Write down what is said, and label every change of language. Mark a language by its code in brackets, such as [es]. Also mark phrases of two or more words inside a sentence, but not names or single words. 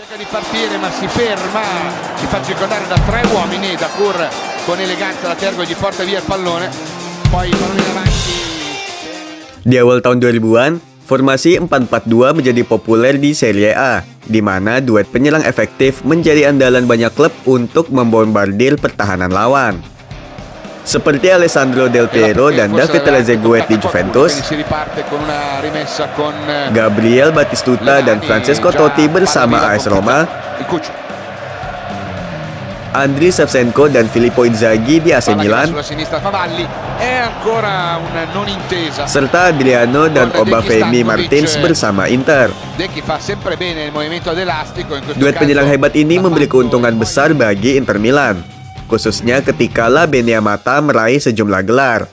[it] partire ma si ferma, si fa circondare da 3 uomini, Dacour con eleganza la tergo gli porta via il pallone, poi il pallone avanti. [id] Di awal tahun 2000-an, formasi 4-4-2 menjadi populer di Serie A, di mana duet penyerang efektif menjadi andalan banyak klub untuk membombardir pertahanan lawan. Seperti Alessandro Del Piero dan David Trezeguet di Juventus, Gabriel Batistuta dan Francesco Totti bersama AS Roma, Andriy Shevchenko dan Filippo Inzaghi di AC Milan, serta Adriano dan Obafemi Martins bersama Inter. Duet penyerang hebat ini memberi keuntungan besar bagi Inter Milan, khususnya ketika La Beniamata meraih sejumlah gelar.